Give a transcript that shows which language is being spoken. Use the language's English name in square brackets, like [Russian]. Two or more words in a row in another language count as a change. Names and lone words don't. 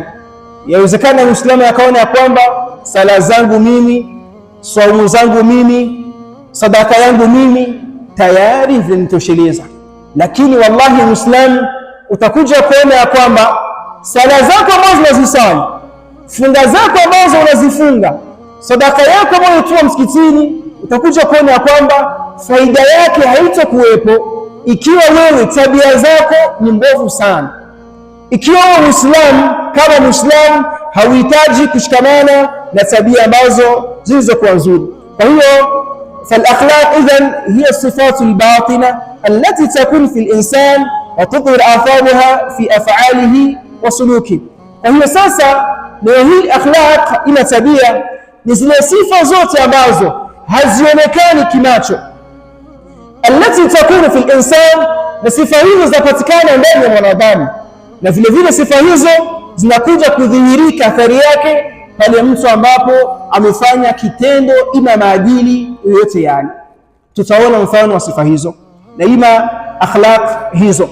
[Swahili] Yawezekana Muislamu akaona ya kwamba sala zangu mimi, saumu zangu mimi, sadaka yangu mimi tayari zinitosheleza, lakini wallahi Muislamu utakuja kuona ya kwamba sala zako ambazo unazisali, funga zako ambazo unazifunga, sadaka yako ambayo unatoa msikitini, utakuja kuona ya kwamba faida yake haitakuwepo ikiwa wewe tabia zako ni mbovu sana. Ikiwa wewe Muislamu kama Muislamu hauhitaji kushikamana na tabia ambazo zilizokuwa nzuri. Kwa hiyo [Arabic] فالأخلاق إذن هي الصفات الباطنة التي تكون في الإنسان وتظهر آثارها في أفعاله وسلوكه. [Swahili] وهي sasa leo hii akhlaq ina tabia ni zile sifa zote ambazo hazionekani kimacho, [Arabic] التي تكون في الإنسان, [Swahili] na sifa hizo zinapatikana ndani ya mwanadamu, na vile vile sifa hizo zinakuja kudhihirika athari yake pale mtu ambapo amefanya kitendo ima maadili yoyote yani. Tutaona mfano wa sifa hizo na ima akhlaq hizo.